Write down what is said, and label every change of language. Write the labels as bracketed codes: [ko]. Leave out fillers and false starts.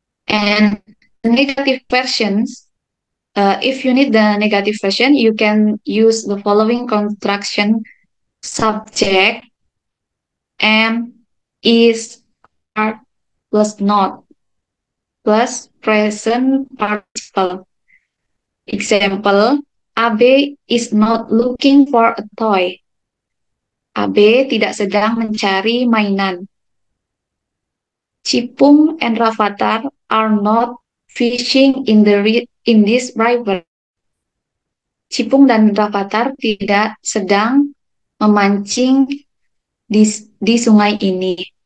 [en] And the negative versions, if you need the negative version, you can use the following contraction: subject, am, is, are, plus not, plus present participle. Example, Abe is not looking for a toy. [id] Abe tidak sedang mencari mainan. [en] Cipung and Rafathar are not fishing in this river. [id] Cipung dan Rafathar tidak sedang memancing di sungai ini.